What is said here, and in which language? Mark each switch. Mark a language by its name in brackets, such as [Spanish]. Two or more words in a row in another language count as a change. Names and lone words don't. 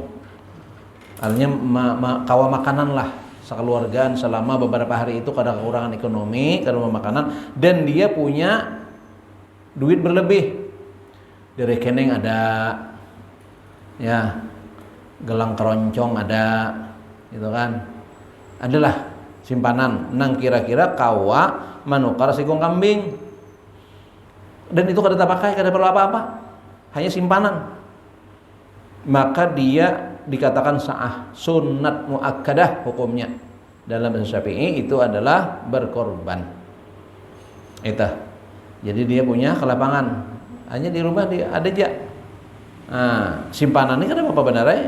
[Banjar] Artinya kawa makanan lah sekeluargaan selama beberapa hari itu kada kekurangan ekonomi, kada makanan, dan dia punya duit berlebih. [Indonesian] Di rekening ada, ya, gelang keroncong ada, gitu kan, [Banjar] adalah simpanan nang kira-kira kawa manukar sikung kambing, dan itu kada terpakai, kada perlu apa-apa, hanya simpanan. [Indonesian] Maka dia dikatakan sa'ah, [Arabic] سنة مؤكدة [Indonesian] hukumnya. Dalam bahasa Syafi'i itu adalah berkorban. Itu. Jadi dia punya kelapangan. Hanya di rumah dia ada aja. Nah, simpanan ini kan apa benar ya?